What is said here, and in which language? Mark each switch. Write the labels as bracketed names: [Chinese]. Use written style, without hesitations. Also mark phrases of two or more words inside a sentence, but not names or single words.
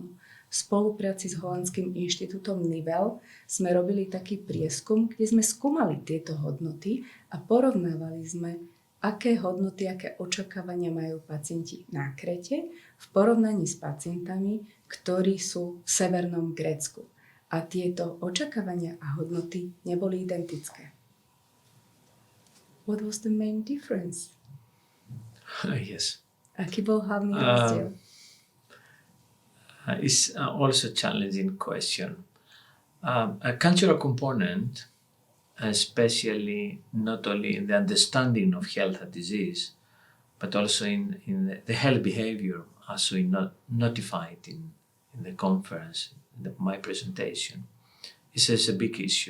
[Slovak] V spolupráci s holandským inštitútom Nivel sme robili taký prieskum, kde sme skúmali tieto hodnoty a porovnávali sme, aké hodnoty, aké očakávania majú pacienti na Krete v porovnaní s pacientami, ktorí sú v severnom Grécku. A tieto očakávania a hodnoty neboli identické. [English] What was the main difference? Yes. [Slovak] Aký bol hlavný rozdiel? [English] It's also a challenging question. A cultural component, especially not only in the understanding of health and disease, but also in the health behavior, as we notified in the conference, in my presentation, is a big issue.